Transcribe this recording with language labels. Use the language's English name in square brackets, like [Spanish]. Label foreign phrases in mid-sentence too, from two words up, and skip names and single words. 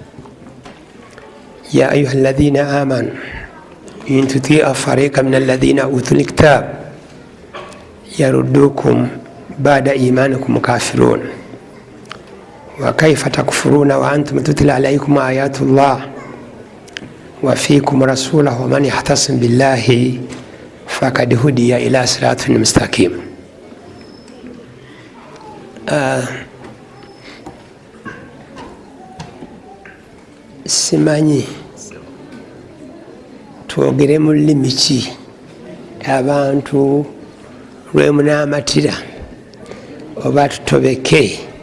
[Arabic] يا أيها الذين آمنوا إن تطيعوا فريقا من الذين أوتوا الكتاب يردوكم بعد إيمانكم كافرون وكيف تكفرون وأنتم تتلى عليكم آيات الله وفيكم رسوله ومن يعتصم بالله فقد هدي إلى صراط مستقيم. [Ganda] Simanyi twogere mu lulimi ki abantu lwemunaamatira oba tutobeke